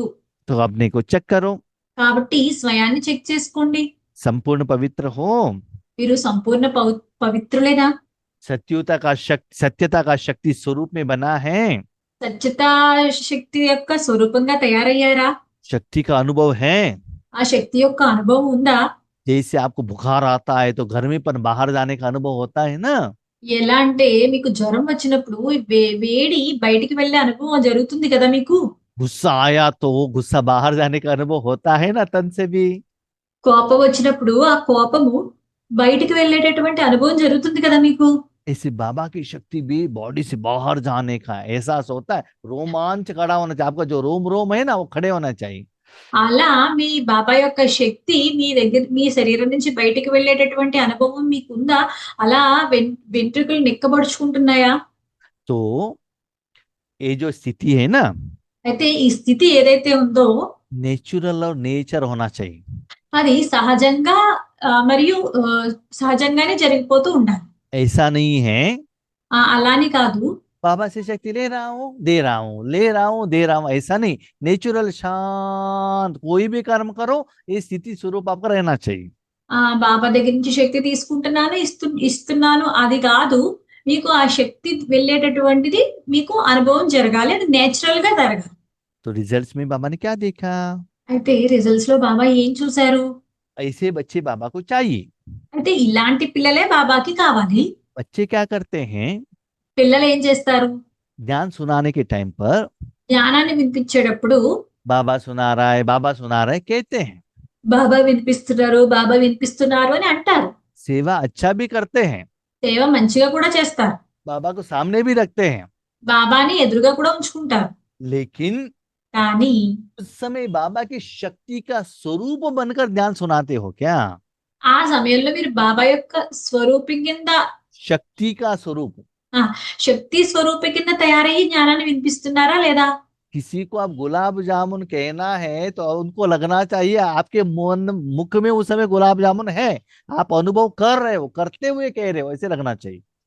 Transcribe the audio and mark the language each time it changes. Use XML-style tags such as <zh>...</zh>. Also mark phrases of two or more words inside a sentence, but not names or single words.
<hi>तो अपने को चेक करो,</hi> <te>కాబట్టి స్వయాన్ని చెక్ చేసుకోండి.</te> <hi>संपूर्ण पवित्र हो,</hi> <te>మీరు సంపూర్ణ పవిత్రులేనా?</te> <hi>सत्यता का शक्ति स्वरूप में बना है,</hi> <te>సత్యతా శక్తి యొక్క స్వరూపంగా తయారయ్యారా?</te> <hi>शक्ति का अनुभव है।</hi> <te>ఆ శక్తి యొక్క అనుభవం ఉందా?</te> <hi>जैसे आपको बुखार आता है तो गर्मी पर बाहर जाने का अनुभव होता है ना,</hi> <te>ఎలా అంటే మీకు జ్వరం వచ్చినప్పుడు వేడి బయటికి వెళ్ళే అనుభవం జరుగుతుంది కదా మీకు.</te> <hi>गुस्सा आया तो गुस्सा बाहर जाने का अनुभव होता है ना, तन से भी।</hi> <te>కోపం వచ్చినప్పుడు ఆ కోపము బయటికి వెళ్ళేటటువంటి అనుభవం జరుగుతుంది కదా మీకు.</te> <hi>ऐसे बाबा की शक्ति भी बॉडी से बाहर जाने का एहसास होता है, रोमांच खड़ा होना चाहिए, आपका जो रोम रोम है ना वो खड़े होना चाहिए।</hi> <te>అలా మీ బాబా యొక్క శక్తి మీ శరీరం నుంచి బయటికి వెళ్ళేటటువంటి అనుభవం మీకుందా? అలా వెంట్రుకలు నిక్కబొడుచుకుంటున్నాయా?</te> <hi>तो ये जो स्थिति है ना,</hi> <te>అయితే ఈ స్థితి ఏదైతే ఉందో</te> <hi>नेचुरल और नेचर होना चाहिए।</hi> <te>అది సహజంగా మరియు సహజంగానే జరిగిపోతూ ఉండాలి.</te> <hi>ऐसा नहीं है</hi> <te>అలాని కాదు</te> <hi>बाबा से शक्ति ले रहा हूँ दे रहा हूँ, ले रहा हूँ दे रहा हूँ, ऐसा नहीं। नेचुरल शांत कोई भी कर्म करो, ये स्थिति स्वरूप आपका रहना चाहिए।</hi> <te>బాబా దగ్గర నుంచి శక్తి తీసుకుంటున్నాను, ఇస్తున్నాను అది కాదు. మీకు ఆ శక్తి వెళ్ళేటటువంటిది మీకు అనుభవం జరగాలి. అది నేచురల్ గా జరగాలి.</te> <hi>तो रिजल्ट्स में बाबा ने क्या देखा?</hi> <te>అయితే రిజల్ట్స్ లో బాబా ఏం చూశారు?</te> <hi>ऐसे बच्चे बाबा को चाहिए।</hi> <te>అయితే ఇలాంటి పిల్లలే బాబాకి కావాలి.</te> <hi>बच्चे क्या करते हैं?</hi> <te>పిల్లలు ఏం చేస్తారు?</te> <hi>ज्ञान सुनाने के टाइम पर</hi> <te>జ్ఞానాన్ని వినిపించేటప్పుడు</te> <hi>बाबा सुना रहा है, बाबा सुना रहा है कहते हैं।</hi> <te>బాబా వినిపిస్తున్నారు, బాబా వినిపిస్తున్నారు అని అంటారు.</te> <hi>सेवा अच्छा भी करते हैं,</hi> <te>సేవ మంచిగా కూడా చేస్తారు.</te> <hi>बाबा को सामने भी रखते हैं,</hi> <te>బాబాని ఎదురుగా కూడా ఉంచుకుంటారు.</te> <hi>लेकिन</hi> <te>కానీ</te> <hi>उस समय बाबा की शक्ति का स्वरूप बनकर ज्ञान सुनाते हो क्या?</hi> <te>ఆ సమయంలో మీరు బాబా యొక్క స్వరూపం కింద</te> <hi>शक्ति का स्वरूप।</hi> <te>శక్తి స్వరూపం కింద తయారయ్యి జ్ఞానాన్ని వినిపిస్తున్నారా లేదా?</te> <hi>किसी को आप गुलाब जामुन कहना है तो उनको लगना चाहिए आपके मन मुख में उस समय गुलाब जामुन है, आप अनुभव कर रहे हो, करते हुए कह रहे हो, ऐसे लगना चाहिए।</hi>